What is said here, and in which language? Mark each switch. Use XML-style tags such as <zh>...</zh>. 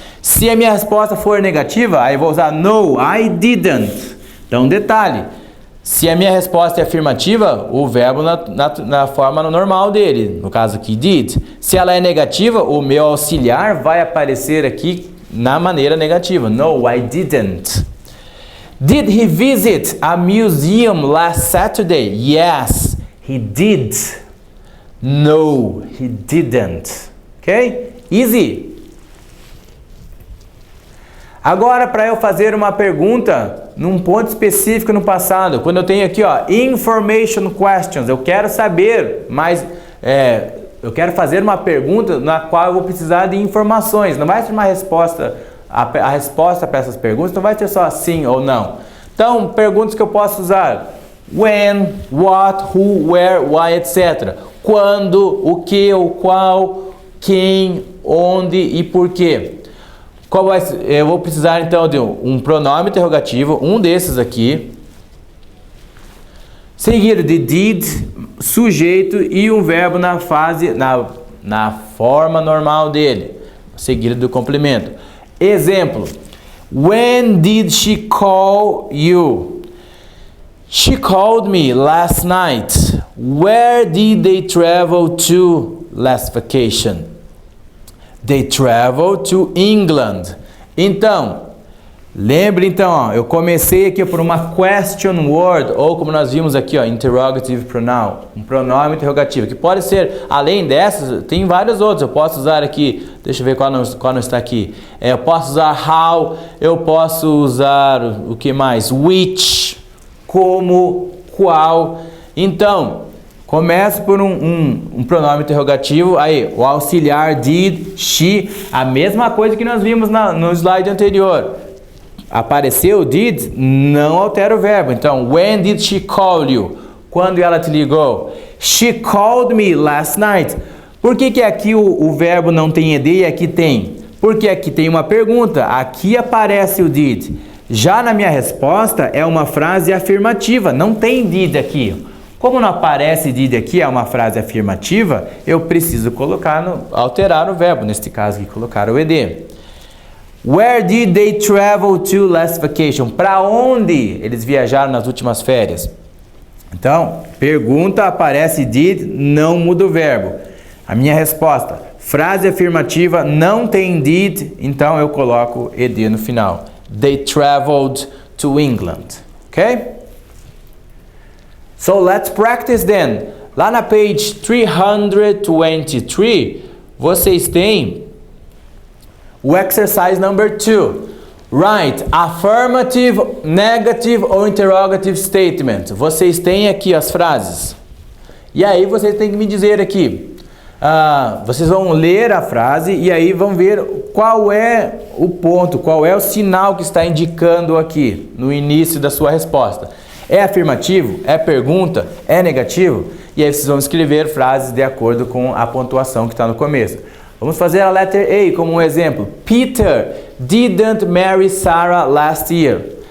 <pt>Se a minha resposta for negativa, aí eu vou usar</pt> <en>no, I didn't.</en> <pt>Então, detalhe. Se a minha resposta é afirmativa, o verbo na forma normal dele, no caso aqui, did. Se ela é negativa, o meu auxiliar vai aparecer aqui na maneira negativa.</pt> <en>No, I didn't. Did he visit a museum last Saturday? Yes, he did. No, he didn't. Ok? Easy.</en> <pt>Agora, para eu fazer uma pergunta num ponto específico no passado, quando eu tenho aqui, ó,</pt> <en>information questions,</en> <pt>eu quero saber mais, eu quero fazer uma pergunta na qual eu vou precisar de informações. Não vai ser uma resposta, a resposta para essas perguntas não vai ser só sim ou não. Então, perguntas que eu posso usar: when, what, who, where, why, etc. Quando, o que, o qual, quem, onde e por quê. Eu vou precisar então de um pronome interrogativo, um desses aqui, seguido de did, sujeito e um verbo na forma normal dele, seguido do complemento.</pt> <en>Exemplo: When did she call you? She called me last night. Where did they travel to last vacation? They traveled to England.</en> <pt>Então, lembre então, ó, eu comecei aqui por uma</pt> <en>question word,</en> <pt>ou como nós vimos aqui, ó,</pt> <en>interrogative pronoun,</en> <pt>um pronome interrogativo, que pode ser, além dessas, tem vários outros. Eu posso usar aqui, deixa eu ver qual não está aqui. Eu posso usar how, eu posso usar o que mais? Which, como, qual. Então, começa por um pronome interrogativo, aí o auxiliar did, she, a mesma coisa que nós vimos no slide anterior. Apareceu did, não altera o verbo.</pt> <en>Então, when did she call you?</en> <pt>Quando ela te ligou?</pt> <en>She called me last night.</en> <pt>Por que aqui o verbo não tem ed e aqui tem? Porque aqui tem uma pergunta, aqui aparece o did. Já na minha resposta é uma frase afirmativa, não tem did aqui. Como não aparece did aqui, é uma frase afirmativa, eu preciso alterar o verbo, neste caso aqui, colocar o ed.</pt> <en>Where did they travel to last vacation?</en> <pt>Para onde eles viajaram nas últimas férias? Então, pergunta, aparece did, não muda o verbo. A minha resposta, frase afirmativa, não tem did, então eu coloco ed no final.</pt> <en>They traveled to England. Ok? So let's practice then.</en> <pt>Lá na page 323, vocês têm o</pt> <en>exercise number 2. Write affirmative, negative ou interrogative statement.</en> <pt>Vocês têm aqui as frases. E aí vocês têm que me dizer aqui. Vocês vão ler a frase e aí vão ver qual é o ponto, qual é o sinal que está indicando aqui no início da sua resposta. É afirmativo? É pergunta? É negativo? E aí vocês vão escrever frases de acordo com a pontuação que está no começo. Vamos fazer a letter A como um exemplo.</pt> <en>Peter didn't marry Sarah last year.</en>